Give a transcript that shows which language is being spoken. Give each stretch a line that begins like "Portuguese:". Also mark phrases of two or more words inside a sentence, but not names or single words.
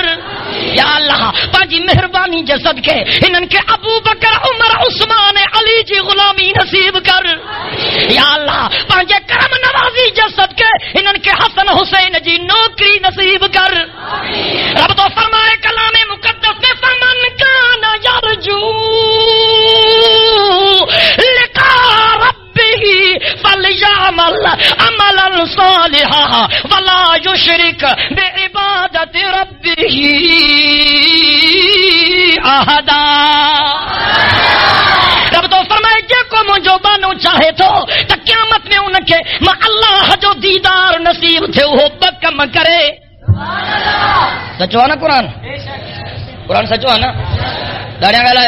Arabic: يا الله
Sindhi: पंहिंजी महिरबानी जे सदके हिननि खे अबू बकर उमर उस्मान अली जी गुलामी नसीब कर।
Arabic: يا الله
Sindhi: पंहिंजे करम नवाज़ी जे सदके हिननि खे हसन हुसैन जी नौकरी नसीब कर। रब तो फरमाए कलामे मुक़द्दस में
Arabic: فمن كان يرجو لقاء ربه فليعمل عملا صالحا ولا يشرك بعبادة ربه أحدا.
Sindhi: रब तो फरमाए जेको मुंहिंजो बानो चाहे थो त क़यामत में उनखे मां अल्लाह जो दीदार नसीब थियो हो ॿ कम करे। सचो आहे न क़ुरान? क़ुरान सचो आहे न? ॾाढा ॻाल्हायो।